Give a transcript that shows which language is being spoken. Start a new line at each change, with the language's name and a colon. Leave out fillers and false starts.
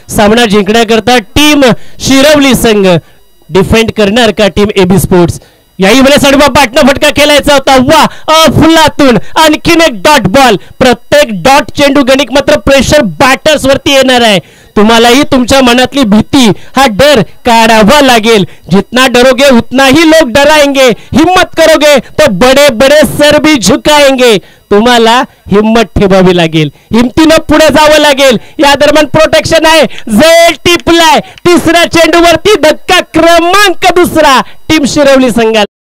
Marathi: सामना जिंकण्याकरता टीम शिरवली संघ डिफेंड करणार का टीम एबी स्पोर्ट्स? याही वेळेस अडवा पाटणा फटका खेळायचा होता. वा फुलातून आणखीन एक डॉट बॉल. प्रत्येक डॉट चेंडू गणिक मात्र प्रेशर बॅटर्स वरती येणार आहे. तुम्हालाही तुमच्या मनातली भीती हा डर काढावा लागेल.
Hindi: जितना डरोगे उतना ही लोग डराएंगे. हिम्मत करोगे तो बड़े बड़े सर भी झुकाएंगे.
Marathi: तुम्हाला हिम्मत ठेवावी लागेल. हिमतीनं पुढे जावं लागेल. या दरम्यान प्रोटेक्शन आहे. झेल टिपलाय. तिसऱ्या चेंडूवरती धक्का क्रमांक 2 टीम शिरवली संघाला.